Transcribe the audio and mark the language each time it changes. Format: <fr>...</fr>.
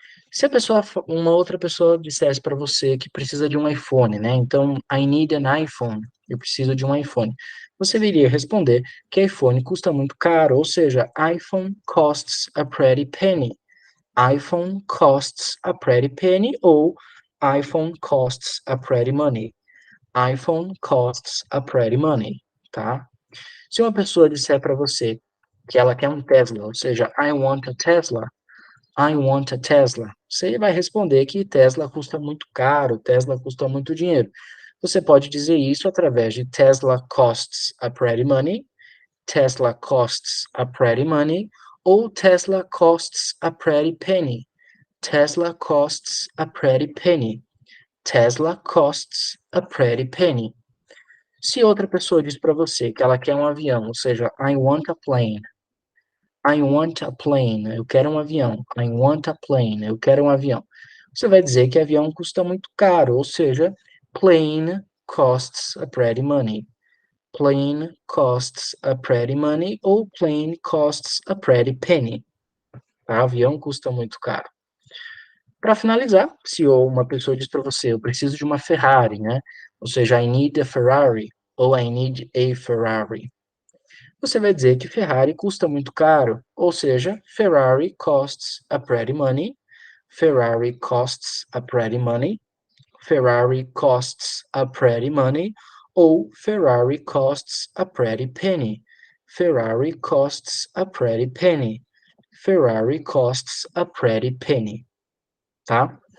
<pt>Se uma outra pessoa dissesse para você que precisa de um iPhone, né? Então,</pt> <en>I need an iPhone.</en> <pt>Eu preciso de um iPhone. Você iria responder que iPhone custa muito caro, ou seja,</pt> <en>iPhone costs a pretty penny. iPhone costs a pretty penny</en> <pt>ou</pt> <en>iPhone costs a pretty money. iPhone costs a pretty money, tá?</en> <pt>Se uma pessoa disser para você que ela quer um Tesla, ou seja,</pt> <en>I want a Tesla, I want a Tesla.</en> <pt>Você vai responder que Tesla custa muito caro, Tesla custa muito dinheiro. Você pode dizer isso através de</pt> <en>Tesla costs a pretty money, Tesla costs a pretty money,</en> <pt>ou</pt> <en>Tesla costs a pretty penny. Tesla costs a pretty penny. Tesla costs a pretty penny.</en> <pt>Se outra pessoa diz para você que ela quer um avião, ou seja,</pt> <en>I want a plane, I want a plane.</en> <pt>Eu quero um avião.</pt> <en>I want a plane.</en> <pt>Eu quero um avião. Você vai dizer que avião custa muito caro, ou seja,</pt> <en>plane costs a pretty money. Plane costs a pretty money</en> <pt>ou</pt> <en>plane costs a pretty penny.</en> <pt>Tá? Avião custa muito caro. Para finalizar, se uma pessoa diz para você, eu preciso de uma Ferrari, né? Ou seja,</pt> <en>I need a Ferrari</en> <pt>ou</pt> <en>I need a Ferrari.</en> <pt>Você vai dizer que Ferrari custa muito caro, ou seja,</pt> <en>Ferrari costs a pretty money, Ferrari costs a pretty money, Ferrari costs a pretty money,</en> <pt>ou</pt> <en>Ferrari costs a pretty penny, Ferrari costs a pretty penny, Ferrari costs a pretty penny,</en> <pt>tá?</pt>